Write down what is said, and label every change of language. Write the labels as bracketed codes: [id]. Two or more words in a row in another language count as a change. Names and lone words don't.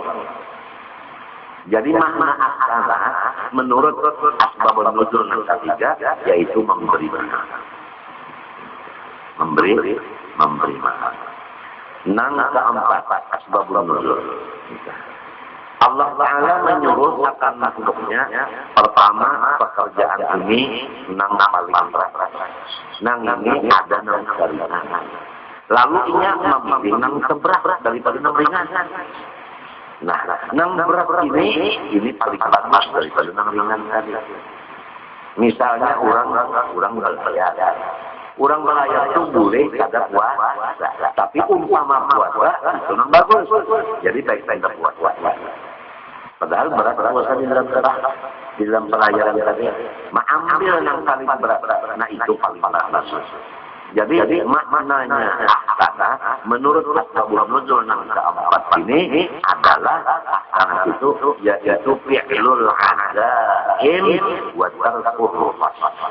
[id] Jadi makna asana menurut asbabun nuzul yang ketiga yaitu memberi maaf. Memberi maaf. Nang keempat asbabun nuzul. Allah Ta'ala menyuruh akan makhluknya, pertama pekerjaan ini nang paling berat. Nang ini ada nang ringan. Lalu ia memilih nang seberat daripada nang ringan. Nah, nang berat ini paling bagus daripada nang ringan tadi. Misalnya orang belayar. Orang belayar itu boleh ada puasa, tapi umpama puasa itu nang bagus. Jadi baik-baik puasa. Padahal berat puasa di dalam pelajaran tadi. Mengambil yang paling berat, nah itu paling bagus. Jadi maknanya ahsana menurut asbabun nuzul yang keempat ini adalah ahsana itu yaitu [ar] فعل العزائم وتركه فساد.